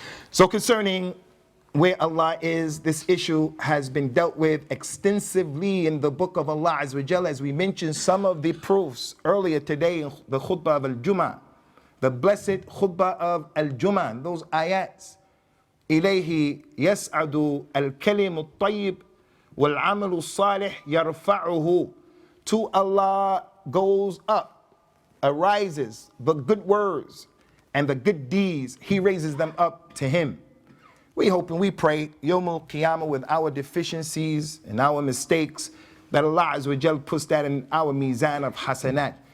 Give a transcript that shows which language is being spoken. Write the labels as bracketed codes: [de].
[en] So concerning where Allah is, this issue has been dealt with extensively in the book of Allah Azza wa Jalla, as we mentioned some of the proofs earlier today in the khutbah of Al-Jum'ah, the blessed khutbah of Al-Jum'ah, those ayats. [ar] إليه يسعد الكلم الطيب والعمل الصالح يرفعه. [en] To Allah goes up, arises the good words and the good deeds, He raises them up to Him. We hope and we pray, Yawmul Qiyamah, with our deficiencies and our mistakes, that Allah Azza wa Jal puts that in our mizan of hasanat.